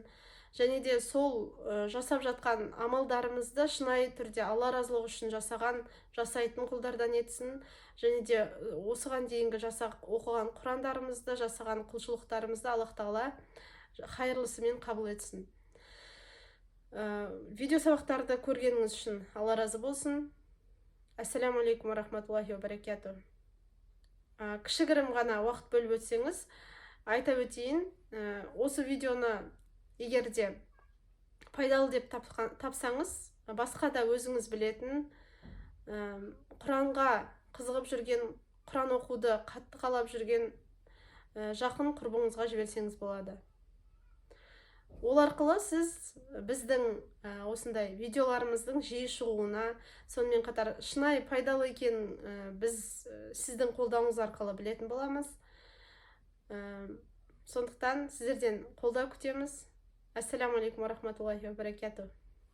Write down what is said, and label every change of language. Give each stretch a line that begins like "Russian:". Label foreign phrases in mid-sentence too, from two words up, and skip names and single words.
Kazakh: Және де сол жасап жатқан амалдарымызды шынайы түрде Алла разылығы үшін жасайтын құлдардан етсін. Және де осыған дейінгі оқыған Құрандарымызды, жасаған құлшылықтарымызды Аллах тағала хайырлысымен қабыл етсін. Видео сабақтарды көргеніңіз үшін Алла разы болсын.
Arabic: السلام عليكم ورحمة الله وبركاته.
Kazakh: Кішігірім ғана уақыт бөліп өтсеңіз, айта өтейін, осы видеоны егер де пайдалы деп тапсаңыз, басқа да өзіңіз білетін, Құранға қызығып жүрген, Құран оқуды қатты қалап жүрген жақын құрбыңызға жіберсеңіз болады. Ол арқылы сіз біздің осындай видеоларымыздың жиі шығуына, сонымен қатар шынайы пайдалы екен біз сіздің қолдауыңыз арқылы білетін боламыз. Сондықтан сіздерден қолдау күтеміз.
Arabic: السلام عليكم ورحمة الله وبركاته.